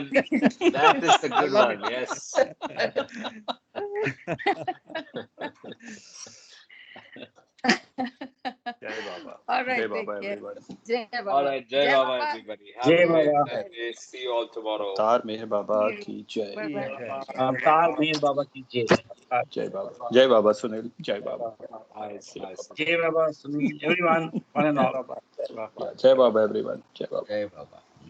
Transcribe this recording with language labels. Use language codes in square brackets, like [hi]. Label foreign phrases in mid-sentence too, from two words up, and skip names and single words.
[en] And that is the good one. Yes. [hi] जय बाबा. [en] All right, [hi] जय बाबा, [en] everyone. [hi] जय बाबा. [en] All right, [hi] जय बाबा, [en] everybody. Have [hi] Jai [en] a great [hi] Baba. [en] day. See you all tomorrow. [hi] तार मेहर बाबा की जय. अवतार मेहर बाबा की जय. जय बाबा। जय बाबा Sunil। जय बाबा. जय बाबा, [en] Sunil, everyone, one and all. [hi] जय बाबा, everyone. जय बाबा. जय बाबा.